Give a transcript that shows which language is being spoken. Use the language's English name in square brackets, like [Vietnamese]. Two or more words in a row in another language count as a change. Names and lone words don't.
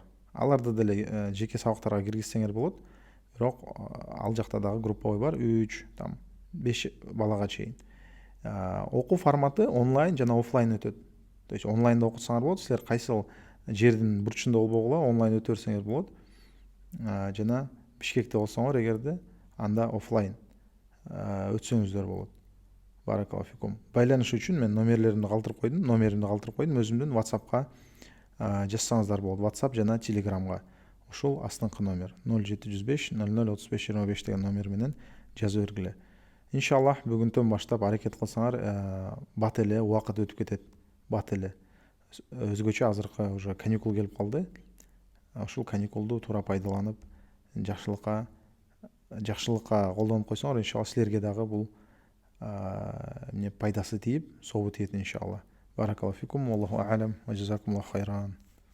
[Kyrgyz] Аларды деле жеке сабактарга киргизсеңер болот. Бирок ал жакта дагы групповой бар, 3-5 балага чейин. Окуу форматы онлайн жана офлайн өтөт. [Russian] То есть [Kyrgyz] онлайнда окутсаңар болот, силер кайсыл жердин бурчунда болбогула онлайн өтө берсеңер болот. Жана Бишкекте болсоңор эгерде, анда офлайн өтсөңүздөр болот. [Arabic] بارك الله فيكم. [Kyrgyz] Байланыш үчүн мен номерлеримди калтырып койдум, өзүмдүн WhatsApp'ка жазсаңыздар болот. WhatsApp жана Telegram'га. Ушул астыңкы номер 0705 00 35 25 деген номер менен жазып бергиле. Иншаллах бүгүнтөн баштап аракет кылсаңар, бат эле убакыт өтүп кетет. Бат эле. Өзгөчө азыркы уже каникул келип калды. Ушул каникулду туура пайдаланып, жакшылыкка колдонуп койсоңор, иншалла силерге дагы бул пайдасы тийип, собу тиет иншалла. [Arabic] بارك الله فيكم، والله أعلم، وجزاكم الله خيرا.